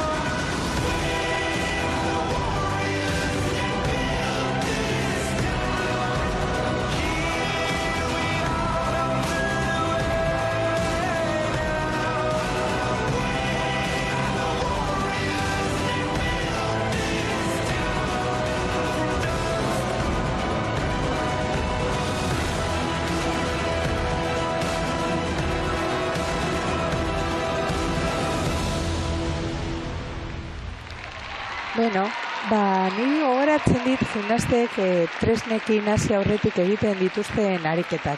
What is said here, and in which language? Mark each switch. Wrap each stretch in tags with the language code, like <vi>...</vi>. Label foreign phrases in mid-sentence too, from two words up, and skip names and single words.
<en>We are the warriors that built this town. Here we are, don't turn away now. We are the warriors that built this</en> <eu>Bueno, ni gogoratzen dit gimnastek tresnekin hasi aurretik egiten dituzten ariketak.</eu>